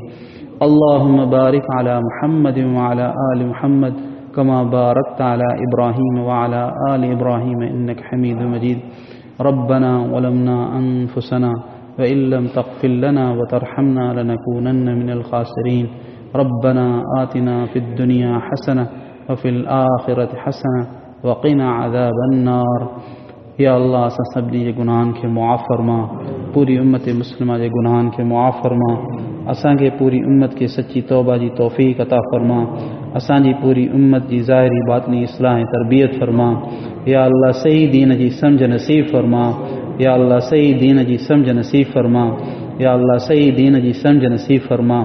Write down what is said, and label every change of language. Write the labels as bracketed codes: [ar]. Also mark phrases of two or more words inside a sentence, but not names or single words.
[ar] اللهم بارك على محمد وعلى آل محمد كما باركت على إبراهيم وعلى آل إبراهيم إنك حميد مجيد. ربنا ظلمنا أنفسنا وإن لم تغفر لنا وترحمنا لنكونن من الخاسرين. ربنا آتنا في الدنيا حسنة وفي الآخرة حسنة وقنا عذاب النار. [sd] या अल्लाह असां सभिनी जे गुनाहनि खे मुआफ़ फरमा, पूरी उम्मत मुस्लिमा जे गुनाहनि खे मुआफ़ फरमा, असांखे पूरी उम्मत खे सची तौबा जी तौफ़ीक़ अता फरमा, असांजी पूरी उम्मत जी ज़ाहिरी बातिनी इस्लाह ऐं तरबियत फरमा। या अल्लाह सही दीन जी सम्झ नसीब फरमा, या अल्लाह सही दीन जी सम्झ नसीब फरमा, या अल्लाह सही दीन जी सम्झ नसीब फरमा।